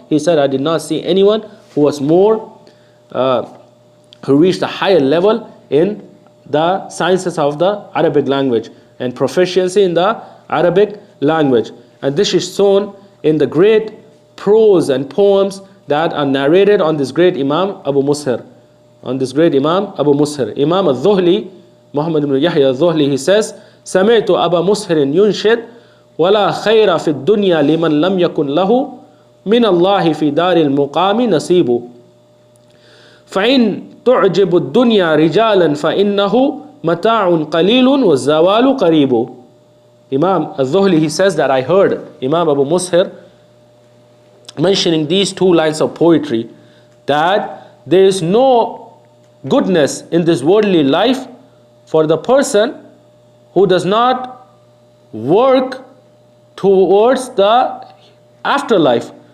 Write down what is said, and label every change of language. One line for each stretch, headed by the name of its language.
English: He said, I did not see anyone who was more, who reached a higher level in the sciences of the Arabic language and proficiency in the Arabic language. And this is shown in the great prose and poems that are narrated on this great Imam Abu Mushir. On this great Imam Abu Mushir.
Arabic: Imam al-Dhuhli, Muhammad ibn Yahya al-Dhuhli,
English: he says,
Arabic: سمعت أبا مسهر ينشد ولا خير في الدنيا لمن لم يكن له من الله في دار المقام نصيب فإن تعجب الدنيا رجالا فإنه متاع قليل والزوال قريب.
English: Imam al-Dhuhli, he says that I heard Imam Abu Mushir mentioning these two lines of poetry, that there is no goodness in this worldly life for the person who does not work towards the afterlife.